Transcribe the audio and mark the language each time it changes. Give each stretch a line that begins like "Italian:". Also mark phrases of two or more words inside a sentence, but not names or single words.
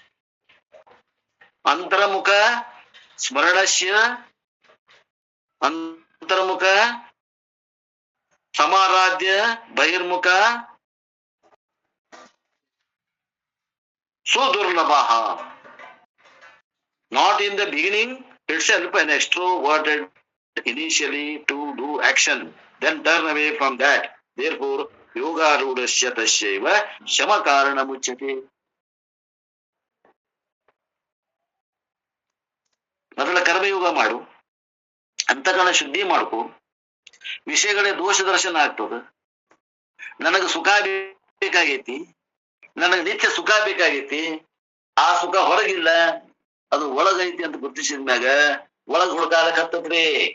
Sanskrit: ಅಂತರ್ಮುಖ ಸ್ಮರಣಸ್ಯ ಅಂತರ್ಮುಖ ಸಮಾರಾಧ್ಯ ಬಹಿರ್ಮುಖ ಸುದುರ್ಲಭ.
English: Not in the beginning itself an extroverted initially to do action, then turn away from that. Therefore,
Sanskrit: योग रूढस्य तस्यैव शम कारण मुच्यते.
Kannada: ಮೊದಲ ಕರ್ಮಯೋಗ ಮಾಡು, ಅಂತಃಕರಣ ಶುದ್ಧಿ ಮಾಡ್ಕೊ, ವಿಷಯಗಳೇ ದೋಷ ದರ್ಶನ ಆಗ್ತದ. ನನಗ ಸುಖ ಬೇಕಾಗೈತಿ, ನನಗ ನಿತ್ಯ ಸುಖ ಬೇಕಾಗೈತಿ, ಆ ಸುಖ ಹೊರಗಿಲ್ಲ, ಅದು ಒಳಗೈತಿ ಅಂತ ಗುರುತಿಸಿದ್ಮ್ಯಾಗ ಒಳಗ್ ಹುಡುಕಾಲಕ್ ಹತ್ತದ್ರಿ.